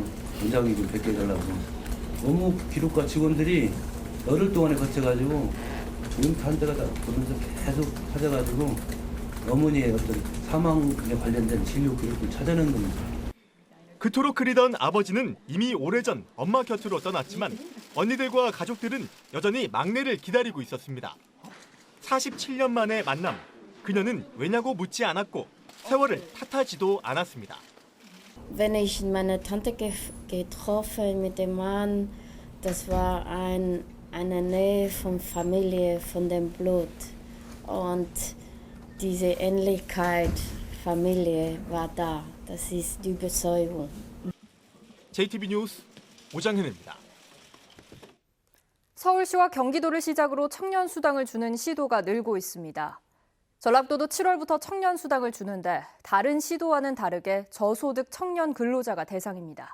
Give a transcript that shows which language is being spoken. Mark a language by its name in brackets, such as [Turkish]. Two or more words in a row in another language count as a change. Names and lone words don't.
[Korean] 원장이 좀 뵙게해달라고. 너무 기록과 직원들이 열흘 동안에 거쳐가지고 지금 한 데가 다 보면서 계속 찾아가지고 어머니의 어떤 사망에 관련된 진료 기록을 찾아낸 겁니다. 그토록 그리던 아버지는 이미 오래전 엄마 곁으로 떠났지만 언니들과 가족들은 여전히 막내를 기다리고 있었습니다. 47년 만의 만남, 그녀는 왜냐고 묻지 않았고 세월을 탓하지도 않았습니다. [German] Wenn ich meine Tante getroffen mit dem Mann, das war eine Nähe von Familie, von dem Blut. Und diese Ähnlichkeit Familie war da. Das ist die Überzeugung. [Korean] JTB 뉴스 오장현입니다. 서울시와 경기도를 시작으로 청년 수당을 주는 시도가 늘고 있습니다. 전라북도도 7월부터 청년 수당을 주는데 다른 시도와는 다르게 저소득 청년 근로자가 대상입니다.